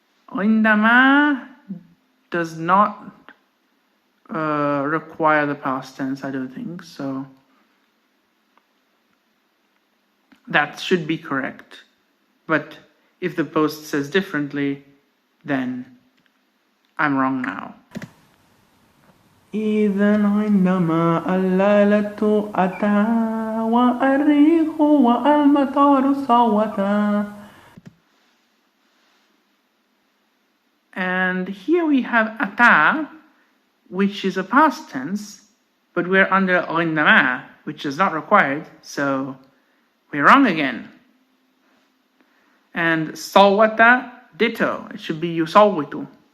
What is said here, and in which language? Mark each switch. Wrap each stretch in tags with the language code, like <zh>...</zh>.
<en>Indama does not require the past tense, I don't think, so that should be correct. But if the post says differently, then I'm wrong now.</en> <ar>إذن عندما الليلة أتى والريح والمطر صوتا.</ar> <en>And here we have ata, which is a past tense, but we're under عندما, which is not required, so we're wrong again. And صوتا, ditto, it should be يصوت.</en>